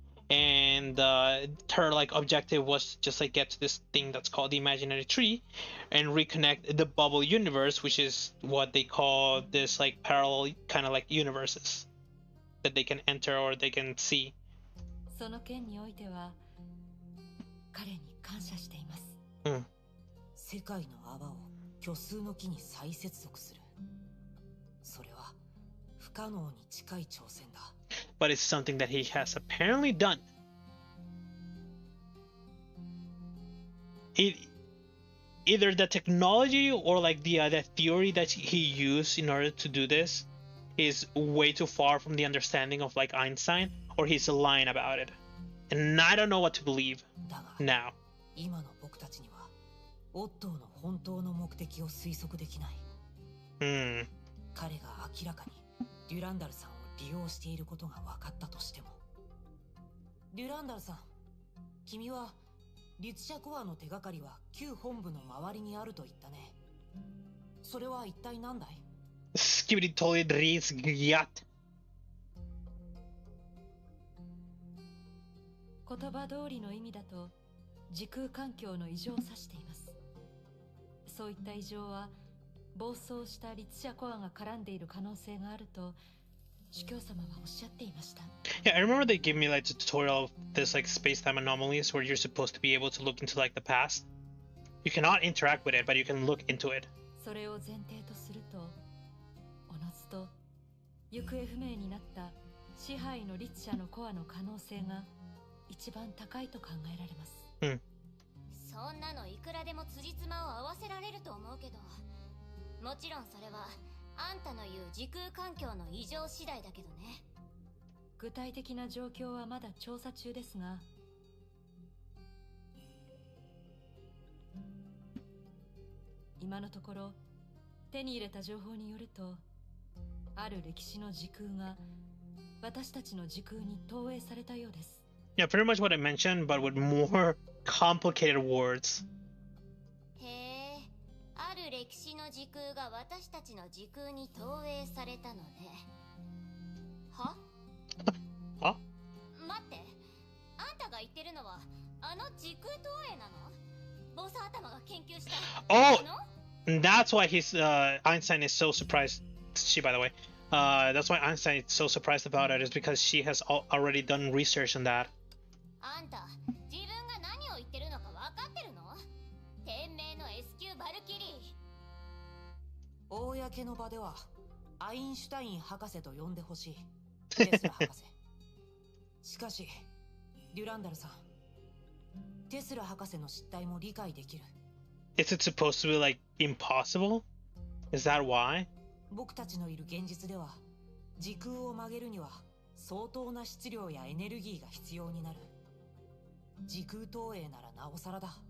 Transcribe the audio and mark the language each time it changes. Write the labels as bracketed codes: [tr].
[en] And her like objective was to just like get to this thing that's called the imaginary tree and reconnect the bubble universe, which is what they call this like parallel kind of like universes that they can enter or they can see. [ja] その件においては彼に感謝しています。世界の泡を虚数の木に再接続する。それは不可能に近い挑戦だ。 [en] But it's something that he has apparently done. Either the technology or like the theory that he used in order to do this is way too far from the understanding of like Einstein, or he's lying about it. And I don't know what to believe now. [ja] 今の僕たちにはオットーの本当の目的を推測できない。彼が明らかにデュランダルさんを利用していることが分かったとしても。デュランダルさん、君は律者コアの手がかりは旧本部の周りにあると言ったね。それは一体何だい？Skibidi totally reads Gyat. 言葉通りの意味だと時空環境の異常を指しています。そういった異常は暴走した律者コアが絡んでいる可能性があると主教様はおっしゃっていました。 [en] Yeah, I remember they gave me like a tutorial of this like space-time anomalies where you're supposed to be able to look into like the past. You cannot interact with it, but you can look into it. [ja] それを前提とすると、おのずと行方不明になった支配の律者のコアの可能性が一番高いと考えられます。そんなのいくらでも辻褄を合わせられると思うけど、もちろんそれはあんたの言う時空環境の異常次第だけどね。具体的な状況はまだ調査中ですが、今のところ手に入れた情報によると、ある歴史の時空が私たちの時空に投影されたようです。 [en] Yeah, pretty much what I mentioned, but with more complicated words. [ja] へえ、ある歴史の時空が私たちの時空に投影されたのね。は？は？待って、あんたが言ってるのはあの時空投影なの？ボス頭が研究した。 [en] Oh, that's why he's Einstein is so surprised. She, by the way, that's why Einstein is so surprised about it, is because she has already done research on that. [ja] あんた、自分が何を言ってるのか分かってるの？天命の S 級バルキリー。公の場ではアインシュタイン博士と呼んでほしい。テスラ博士。しかし、デュランダルさん、テスラ博士の失態も理解できる。 [en] Is it supposed to be like impossible? Is that why? [ja] 僕たちのいる現実では、時空を曲げるには相当な質量やエネルギーが必要になる。時空投影ならなおさらだ。